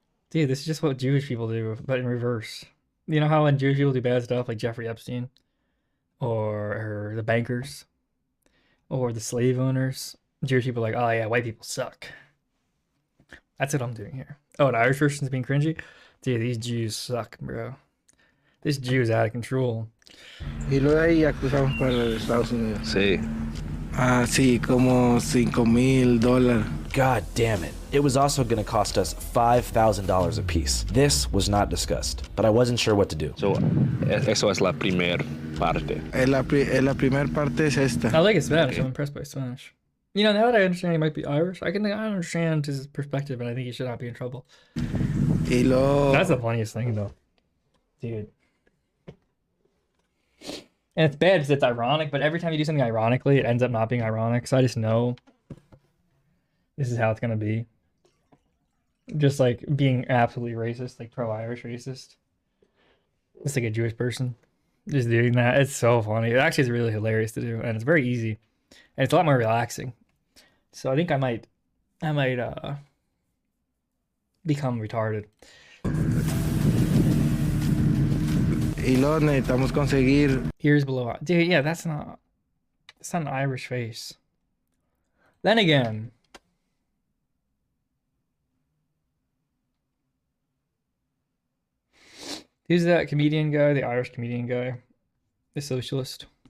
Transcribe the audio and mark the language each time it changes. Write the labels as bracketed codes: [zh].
[en] Dude, this is just what Jewish people do, but in reverse. You know how when Jewish people do bad stuff, like Jeffrey Epstein, or the bankers, or the slave owners, Jewish people are like, oh yeah, white people suck. That's what I'm doing here. Oh, an Irish person's being cringy? Dude, these Jews suck, bro. This Jew is out of control. [es] Y luego ahí ya cruzamos para los Estados Unidos. Sí. Ah, sí, como $5,000. [en] God damn it. It was also gonna cost us $5,000 a piece. This was not discussed, but I wasn't sure what to do. [es] So, eso es la primer parte. La primera parte es esta. [en] I like his Spanish. I'm impressed by his Spanish. You know, now that I understand he might be Irish, I understand his perspective, and I think he should not be in trouble. [es] Y luego... [en] That's the funniest thing, though. Dude. And it's bad because it's ironic, but every time you do something ironically, it ends up not being ironic. So I just know this is how it's going to be. Just like being absolutely racist, like pro-Irish racist. Just like a Jewish person. Just doing that. It's so funny. It actually is really hilarious to do, and it's very easy. And it's a lot more relaxing. So I think I might become retarded. [es] Y luego necesitamos conseguir... [en] Ears below. Dude, yeah, that's not an Irish face. Then again, who's that comedian guy? The Irish comedian guy? The socialist?